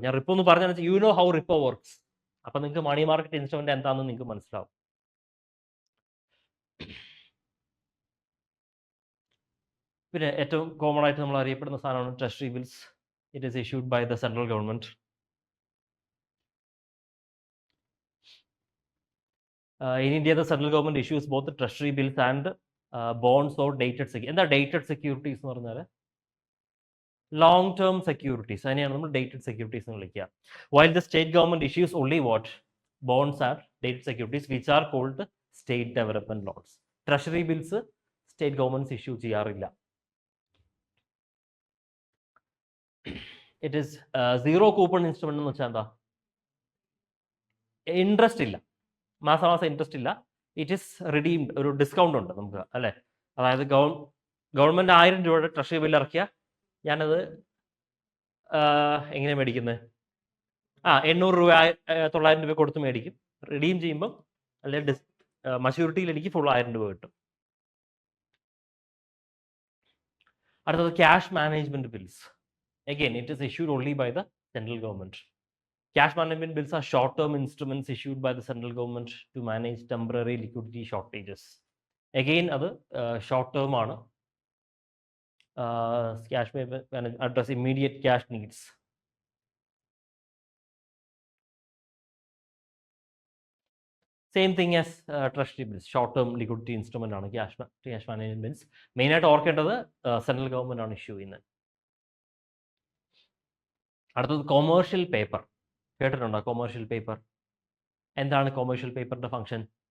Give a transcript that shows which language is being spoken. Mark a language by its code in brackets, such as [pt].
[ml] ഞാൻ റിപ്പോ എന്ന് പറഞ്ഞാൽ [en] You know how repo works. [ml] അപ്പൊ നിങ്ങൾക്ക് മണി മാർക്കറ്റ് ഇൻസ്ട്രുമെന്റ് എന്താണെന്ന് നിങ്ങൾക്ക് മനസ്സിലാവും. പിന്നെ ഏറ്റവും കോമൺ ആയിട്ട് നമ്മൾ അറിയപ്പെടുന്ന സാധനമാണ് treasury bills. [en] It is issued by the central government. In India, the central government issues both the treasury bills and bonds or dated securities. [ml] എന്താ ഡേറ്റഡ് സെക്യൂരിറ്റീസ് എന്ന് പറഞ്ഞാൽ? Long term securities. അതിനെയാണ് നമ്മൾ ഡേറ്റഡ് സെക്യൂരിറ്റീസ് എന്ന് വിളിക്കുക. [en] While the state government issues only what? Bonds are dated securities which are called state development loans. [ml] Treasury bills state governments issue ചെയ്യാറില്ല. [en] it is zero coupon instrument [ml] എന്ന് വെച്ചാൽ എന്താ? Interest ഇല്ല, മാസം ഇൻട്രസ്റ്റ് ഇല്ല. [en] It is redeemed. [ml] ഒരു discount ഉണ്ട് നമുക്ക്, അല്ലേ? അതായത് ഗവൺമെന്റ് 1000 രൂപയുടെ ട്രഷറി ബില്ല് ഇറക്കിയ ഞാനത് എങ്ങനെ മേടിക്കുന്നത്? 800 രൂപ 900 രൂപ കൊടുത്ത് മേടിക്കും. റിഡീം ചെയ്യുമ്പം അല്ലെങ്കിൽ മച്യൂരിറ്റിയിൽ എനിക്ക് ഫുൾ 1000 രൂപ കിട്ടും. അടുത്തത് cash management bills. [en] Again, it is issued only by the central government. Cash management bills are short-term instruments issued by the central government to manage temporary liquidity shortages. Again, [ml] അത് short-term ആണ്. [en] Cash management address immediate cash needs. Same thing as treasury bills. Short-term liquidity instrument [ml] ആണ് cash management bills. Main ആയിട്ട് ഓർക്കേണ്ടത് central government ആണ് issue ചെയ്യുന്നത്. അടുത്തത് commercial paper. കേട്ടിട്ടുണ്ടോ commercial paper? എന്താണ് കൊമേഴ്ഷ്യൽ പേപ്പറിന്റെ ഫംഗ്ഷൻ?